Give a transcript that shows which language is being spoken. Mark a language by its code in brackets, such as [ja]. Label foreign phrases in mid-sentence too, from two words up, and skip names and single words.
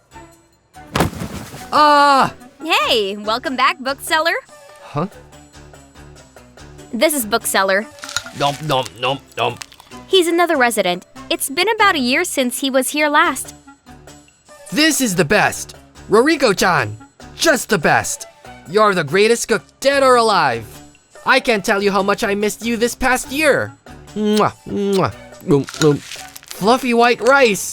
[en] Ah! Hey, welcome back, bookseller. Huh? This is bookseller. Nom nom nom nom. He's another resident. It's been about a year since he was here last. This is the best! Roriko-chan! Just the best! You're the greatest cook, dead or alive! I can't tell you how much I missed you this past year! Mwah, mwah. Fluffy white rice!